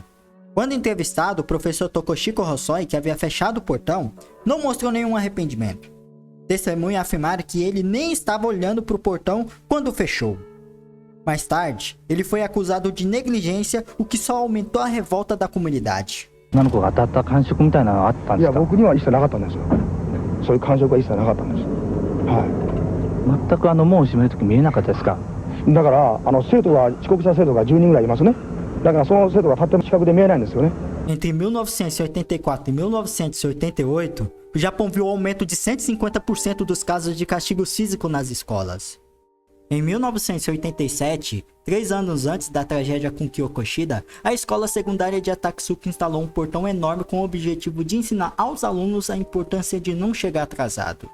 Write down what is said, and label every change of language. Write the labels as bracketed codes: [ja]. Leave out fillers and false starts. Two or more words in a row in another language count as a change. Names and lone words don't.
[pt] Quando entrevistado, o professor Tokoshiko Hosoi, que havia fechado o portão, não mostrou nenhum arrependimento. Testemunhas afirmaram que ele nem estava olhando para o portão quando fechou. Mais tarde, ele foi acusado de negligência, o que só aumentou a revolta da comunidade. [ja] 女の子が当たった感触みたいなのはあったんですか？いや、僕には一切なかったんですよ。そういう感触は一切なかったんです。はい。全く門を閉めるとき見えなかったですか？だから生徒が遅刻した生徒が10人ぐらいいますね。だからその制度がとっても近くで見えないんですよね。 [pt] Entre 1984 e 1988, o Japão viu um aumento de 150% dos casos de castigo físico nas escolas. Em 1987, 3 anos antes da tragédia com Kyokushida, a escola secundária de Atatsuki instalou um portão enorme com o objetivo de ensinar aos alunos a importância de não chegar atrasado.